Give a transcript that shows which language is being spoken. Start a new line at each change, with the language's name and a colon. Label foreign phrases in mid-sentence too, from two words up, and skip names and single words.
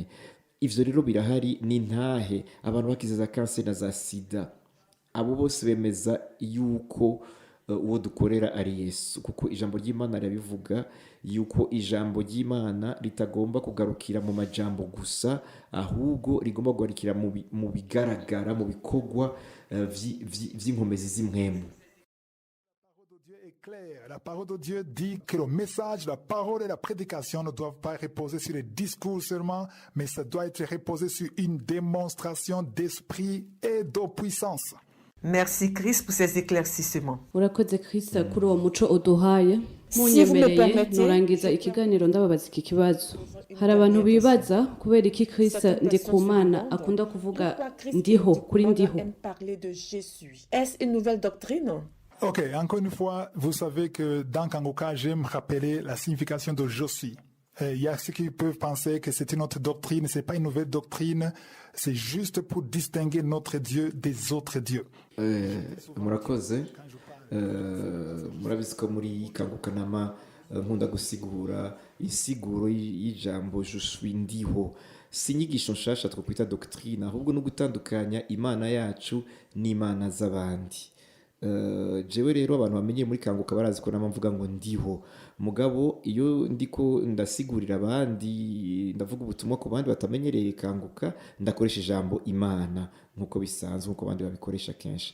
Rundi: Ivyo rero birahari, ni ntahe. Abantu bakize za kanseri na za sida, abo bose bemeza yuko uwo dukorera ari Yesu, kuko ijambo ry'Imana rirabivuga yuko ijambo ry'Imana ritagomba kugarukira mu majambo gusa, ahubwo rigomba kugarukira mu bigaragara, mu bikorwa vy'inkomezi z'impwemu.
French: La parole de Dieu dit que le message, la parole et la prédication ne doivent pas reposer sur les discours seulement, mais ça doit être reposé sur une démonstration d'esprit et de puissance. Merci Christ pour ces éclaircissements.
Rundi: urakoze Krista kuri uwo muco uduhaye.
French: Si vous me
Rundi: Munyemereye
French: permettez,
Rundi: nurangiza ikiganiro ndababaza iki kibazo. Hari abantu bibaza kubera iki Krista Ndikumana akunda kuvuga ndiho kuri ndiho.
French: aime parler de Jésus. Est-ce une nouvelle doctrine? Ok, encore une fois, vous savez que dans Kangoka, j'aime rappeler la signification de je suis. Il y a ceux qui peuvent penser que c'est une autre doctrine, c'est pas une nouvelle doctrine, c'est juste pour distinguer notre Dieu des autres dieux.
Rundi: Murakoze. Murabizi ko muri Kangukanama nkunda gusigura isiguro y'ijambo
French: je suis
Rundi: ndiho. Si inyigisho nshasha twakwita doctrine, ahubwo no gutandukanya imana yacu n'imana z'abandi. Jewe rero abantu bamenye muri Kanguka barazi ko namvuga ngo ndiho, mugabo iyo ndiko ndasigurira abandi, ndavuga ubutumwa ku bandi batamenyereye Kanguka, ndakoresha ijambo imana nkuko bisanzwe, nkuko abandi babikoresha kenshi.